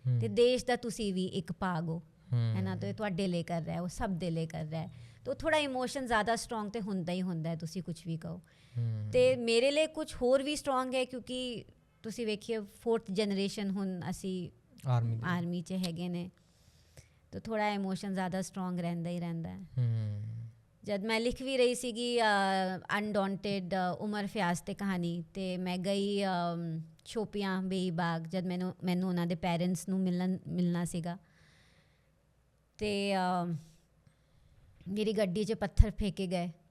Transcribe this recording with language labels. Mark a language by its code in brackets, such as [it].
[pa] ਅਤੇ ਦੇਸ਼ ਦਾ ਤੁਸੀਂ ਵੀ ਇੱਕ ਭਾਗ ਹੋ ਹੈ ਨਾ, ਅਤੇ ਤੁਹਾਡੇ ਲਈ ਕਰ ਰਿਹਾ, ਉਹ ਸਭ ਦੇ ਲਈ ਕਰ ਰਿਹਾ। ਤਾਂ ਥੋੜ੍ਹਾ ਇਮੋਸ਼ਨ ਜ਼ਿਆਦਾ ਸਟਰੋਂਗ ਤਾਂ ਹੁੰਦਾ ਹੀ ਹੁੰਦਾ ਹੈ, ਤੁਸੀਂ ਕੁਛ ਵੀ ਕਹੋ। ਅਤੇ ਮੇਰੇ ਲਈ ਕੁਛ ਹੋਰ ਵੀ ਸਟਰੋਂਗ ਹੈ ਕਿਉਂਕਿ ਤੁਸੀਂ ਵੇਖੀਏ 4th ਜਨਰੇਸ਼ਨ ਹੁਣ ਅਸੀਂ ਆਰਮੀ 'ਚ ਹੈਗੇ ਨੇ, [hi] तो थोड़ा इमोशन ज़्यादा स्ट्रॉन्ग रहता है। जब मैं लिख भी रही [pa] ਸੀਗੀ ਅਨਡੌਂਟਡ ਉਮਰ ਫਿਆਜ਼ ਤੇ ਕਹਾਣੀ ਤੇ ਮੈਂ ਗਈ ਸ਼ੋਪੀਆਂ ਬੇਈ ਬਾਗ ਜਦ ਮੈਨੂੰ ਉਹਨਾਂ ਦੇ ਪੈਰੈਂਟਸ ਨੂੰ ਮਿਲਣਾ ਸੀਗਾ ਤੇ ਮੇਰੀ ਗੱਡੀ 'ਚ ਪੱਥਰ ਫੇਕੇ ਗਏ।